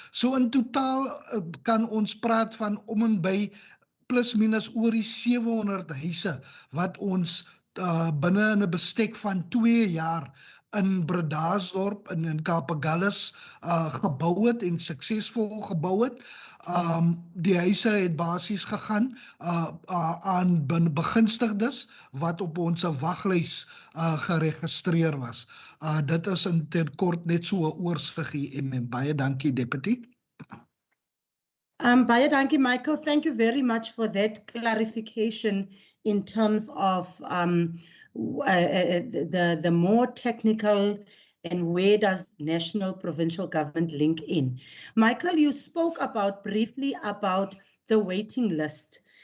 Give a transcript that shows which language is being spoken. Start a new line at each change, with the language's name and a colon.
Afrikaans: So in totaal kan ons praat van om en by plus minus oor die 700 huise wat ons binne in 'n bestek van 2 jaar in Bredasdorp en in Cape Agulhas gebou het en suksesvol gebou het. Die huise het basies gegaan aan begunstigdes wat op ons waglys geregistreer was. Dit is in ter kort net so 'n oorsig en baie dankie Deputy. Baie dankie
English: Michael, thank you very much for that clarification in terms of the more technical and where does national provincial government link in. Michael, you spoke briefly about the waiting list.